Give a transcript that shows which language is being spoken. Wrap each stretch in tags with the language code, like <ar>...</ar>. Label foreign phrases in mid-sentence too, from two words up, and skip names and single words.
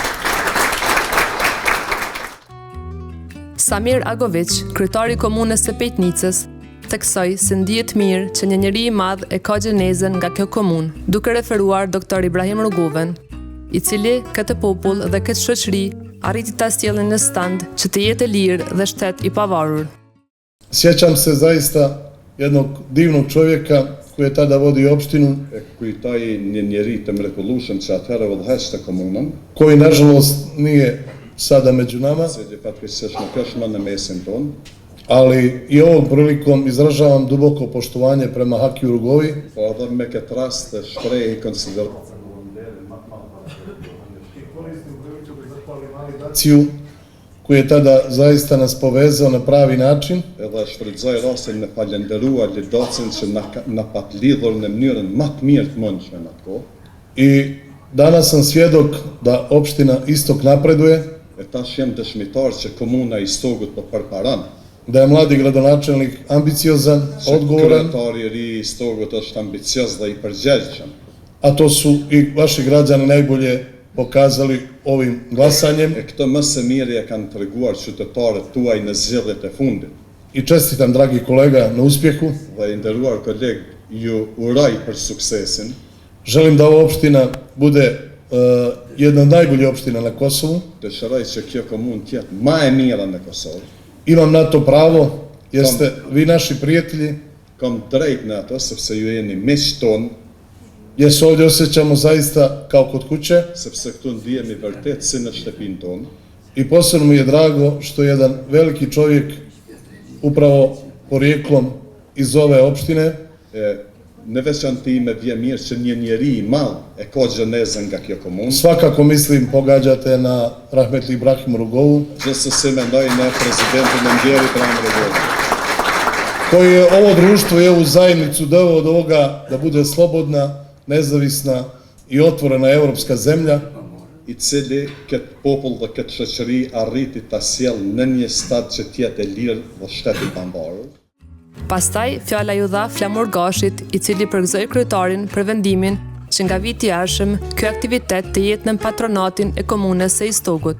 <sq>Samir Agovic, kryetari i komunës së Pejtnicës, theksoi se ndihet mirë që një njeri i madh e ka gjenezën nga kjo komunë, duke referuar Dr. Ibrahim Rugoven, i cili këtë popull dhe këtë shoqëri arriti ta sjellin në stand që të jetë lirë dhe shtet i pavarur.</sq> <bs>Sjećam se zaista jednog divnog čovjeka koji je tada vodio opštinu,</bs> <sq>Kujtoj një njeri të mrekullueshëm që atëherë udhëheshte komunën,</sq> <bs>koji nažalost nije sada među nama,</bs> <sq>se fatkeqësisht nuk është më në mesin tonë,</sq> <bs>ali i ovom prilikom izražavam duboko poštovanje prema Hakiju Rugovi,</bs> <sq>po edhe me këtë rast shpreh konsiderat</sq> <bs>koji je tada zaista nas povezao na pravi način.</bs> <sq>Edhe shfrytëzoj rastin me falenderuar lidocin që na pat lidhur në mënyrën më të mirë të mundshme në atë kohë.</sq> <bs>I danas sam svjedok da opština Istok napreduje,</bs> <sq>E tash jam dëshmitar që komuna i Istogut po përparon.</sq> <bs>da je mladi gradonačelnik ambiciozan, odgovoran,</bs> <sq>Kryetari i ri i Istogut është ambicioz dhe i përgjegjshëm.</sq> <bs>a to su i vaši građani najbolje pokazali ovim glasanjem.</bs> <sq>E këtë më së miri e kanë treguar qytetarët tuaj në zgjedhjet e fundit.</sq> <bs>I čestitam, dragi kolega, na uspjehu.</bs> <sq>Dhe i nderuar koleg, ju uroj për suksesin.</sq> <bs>Želim da ova opština bude jedna od najboljih opština na Kosovu.</bs> <sq>Dëshiroj që kjo komunë të jetë më e mira në Kosovë.</sq> <bs>Imam na to pravo, jer ste vi naši prijatelji,</bs> <sq>Kam drejt në ato, sepse ju jeni miq tonë,</sq> <bs>jer se ovdje osjećamo zaista kao kod kuće.</bs> <sq>sepse këtu ndihemi vërtet si në shtëpinë tonë.</sq> <bs>I posebno mi je drago što jedan veliki čovjek, upravo porijeklom iz ove opštine,</bs> <sq>Në veçanti me vjen mirë që një njeri i madh e ka gjenezën nga kjo komunë.</sq> <bs>svakako mislim pogađate na rahmetli Ibrahim Rugovu,</bs> <sq>Gjithsesi mendoj në presidentin e ndjerit Ibrahim Rugovu,</sq> <bs>koji je ovo društvo i ovu zajednicu doveo do ovoga da bude slobodna, nezavisna i otvorena evropska zemlja,</bs> <sq>i cili këtë popull dhe këtë shoqëri arriti ta sjellë në një stad që të jetë e lirë dhe shtet i pambarur. Pastaj, fjala ju dha Flamur Gashit, i cili përgëzoi kryetarin për vendimin që nga viti i ardhshëm ky aktivitet të jetë në patronatin e komunës së Istogut.</sq>